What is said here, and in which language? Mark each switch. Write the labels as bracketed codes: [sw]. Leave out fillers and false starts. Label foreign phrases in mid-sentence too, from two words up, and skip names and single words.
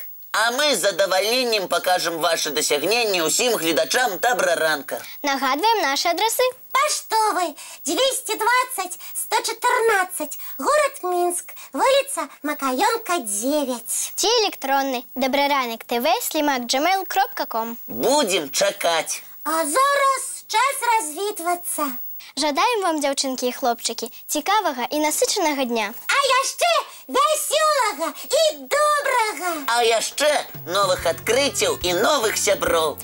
[be] А мы з задавальненнем пакажам вашы дасягненні ўсім гледачам Добраранка. Нагадваем нашы адрасы. Паштовы 220 114, город Минск, вуліца Макаёнка 9. Ці электронны dobraranok.tv@gmail.com. Будзем чакаць. А зараз час развітвацца. Жадаем вам, дзяўчынкі і хлопчыкі, цікавага і насычанага дня. А яшчэ вясёлага і добрага. А яшчэ новых адкрыццяў і новых сяброў.